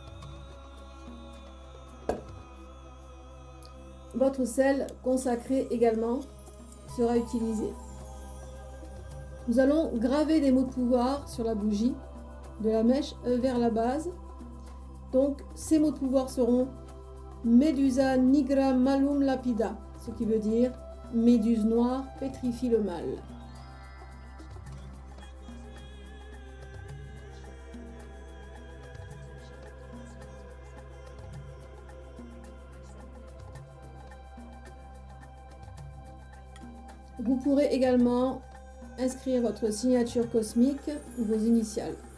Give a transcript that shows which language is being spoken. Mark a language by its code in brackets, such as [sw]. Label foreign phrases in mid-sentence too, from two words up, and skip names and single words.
[fr] Votre sel consacré également sera utilisé. Nous allons graver des mots de pouvoir sur la bougie, de la mèche vers la base. Donc ces mots de pouvoir seront [la] Medusa nigra malum lapida, [fr] ce qui veut dire Méduse noire pétrifie le mal. Vous pourrez également inscrire votre signature cosmique ou vos initiales.